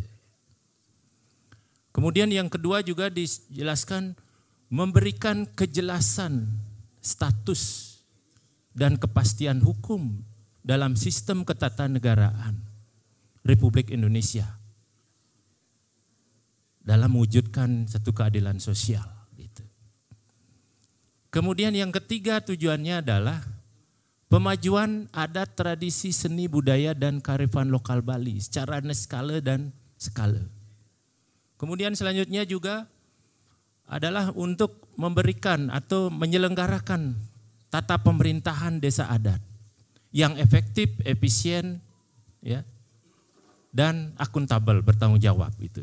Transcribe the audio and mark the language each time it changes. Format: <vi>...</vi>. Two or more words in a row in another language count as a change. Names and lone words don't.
<id>Kemudian yang kedua juga dijelaskan memberikan kejelasan status dan kepastian hukum dalam sistem ketatanegaraan Republik Indonesia dalam mewujudkan satu keadilan sosial. Gitu. Kemudian yang ketiga tujuannya adalah pemajuan adat, tradisi, seni, budaya, dan kearifan lokal Bali secara skala dan skala. Kemudian selanjutnya juga adalah untuk memberikan atau menyelenggarakan tata pemerintahan desa adat yang efektif, efisien, ya, dan akuntabel, bertanggung jawab itu.</id>